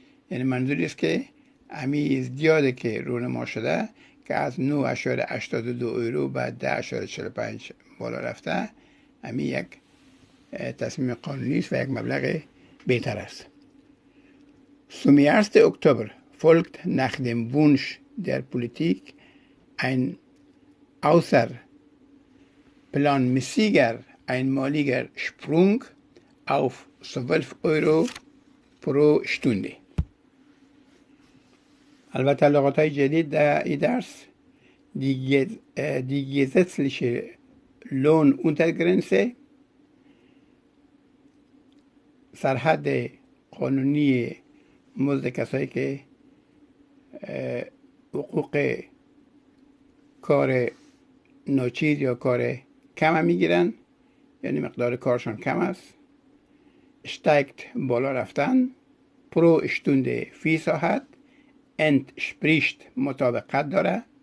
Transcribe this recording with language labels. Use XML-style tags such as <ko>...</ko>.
<fa>یعنی منظوری است که همین ازدیاده که رونما شده که از 9.82 یورو به 10.45 بالا رفته، همین یک تصمیم قانونی است و یک مبلغ بهتر است.</fa> <de>Zum 1. Oktober folgt nach dem Wunsch der Politik ein außerplanmäßiger einmaliger Sprung auf 12 Euro pro Stunde.</de> <fa>البته لغاتهای جدید در این درس</fa> <de>die gesetzliche Lohnuntergrenze</de> <fa>سرحد قانونی مزد کسایی که حقوق کار ناچیز یا کار کم میگیرن، یعنی مقدار کارشان کم است، steigt بالا رفتن، pro Stunde فی ساعت، entspricht مطابقت داره،</fa>